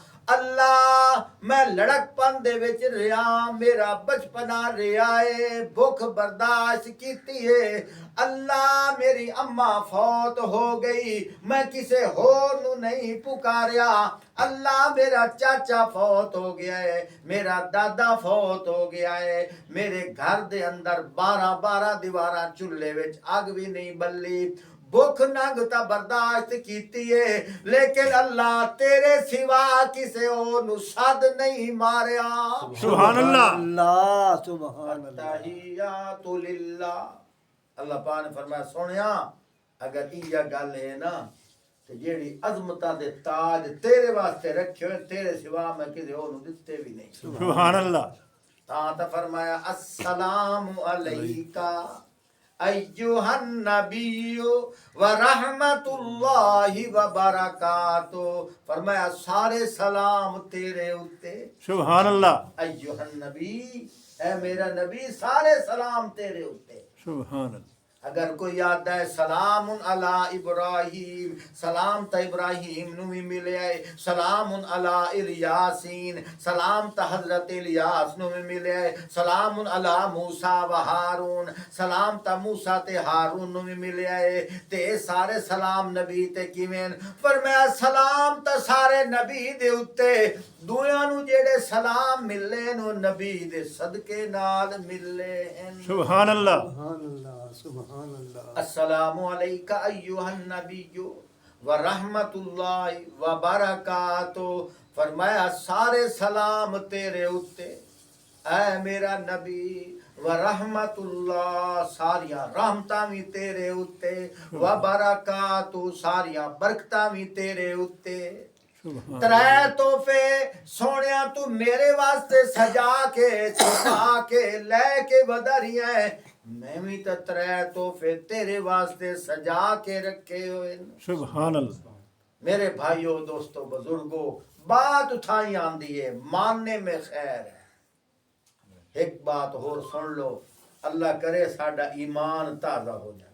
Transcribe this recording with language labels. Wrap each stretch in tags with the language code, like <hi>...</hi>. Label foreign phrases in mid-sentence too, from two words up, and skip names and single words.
<pa>اللہ میں لڑک پن دے وچ رہا میرا بچپنا رہا ہے بھوک برداشت کیتی ہے اللہ میری اماں فوت ہو گئی میں کسے ہور نو نہیں پکاریا اللہ میرا چاچا فوت ہو گیا ہے میرا دادا فوت ہو گیا ہے میرے گھر دے اندر 12 دیواراں چولہے وچ اگ بھی نہیں بلی بھوک ننگ تا برداشت کیتی ہے لیکن اللہ تیرے سوا کسے اور نو صد نہیں ماریا</pa> <ar>سبحان اللہ اللہ سبحان اللہ التحیات للہ</ar> <pa>اللہ پاک نے فرمایا سونیا اگر یہ گل ہے نا کہ جیڑی عظمتاں دے تاج تیرے واسطے رکھے ہوئے تیرے سوا میں کسے اور نو دتے بھی نہیں</pa> <ar>سبحان اللہ</ar> <pa>تا فرمایا</pa> <ar>السلام علیکہ ایوہ النبی ورحمت اللہ وبرکاتہ</ar> <pa>فرمایا سارے سلام تیرے اتے</pa> <ar>سبحان اللہ ایوہ النبی</ar> <pa>اے میرا نبی سارے سلام تیرے اتے</pa> <ar>سبحان اللہ</ar> <pa>اگر کوئی یاد ہے</pa> <ar>سلام علی ابراہیم</ar> <pa>سلام تا ابراہیم نو بھی ملے آئے</pa> <ar>سلام علی الیاسین</ar> <pa>سلام تا حضرت الیاس نو بھی ملے آئے</pa> <ar>سلام علی موسیٰ و ہارون</ar> <pa>سلام تا موسیٰ تے ہارون نو بھی ملے آئے تے سارے سلام نبی تے کیویں فرمایا سلام تا سارے نبی دے اتے دویاں نو جیڑے سلام ملے نو نبی دے صدقے نال ملے ہیں</pa> <ar>سبحان اللہ سبحان اللہ سبحان اللہ السلام علیکہ ایوہ النبی ورحمت اللہ وبرکاتہ فرمایا سارے سلام تیرے اتے اے میرا نبی ورحمت اللہ ساریاں رحمتاں بھی تیرے اتے وبرکاتہ ساریاں برکتاں بھی تیرے اتے سبحان</ar> <pa>ترے تحفے سونیا تو میرے واسطے سجا کے چھپا کے لے کے بدریاں میں بھی تو ترے تحفے تیرے واسطے سجا کے رکھے ہوئے سبحان اللہ</pa> <ur>میرے بھائیوں دوستوں بزرگوں بات اٹھائی آندی ہے ماننے میں خیر ہے ایک بات اور سن لو</ur> <pa>اللہ کرے ساڈا ایمان تازہ ہو جائے</pa>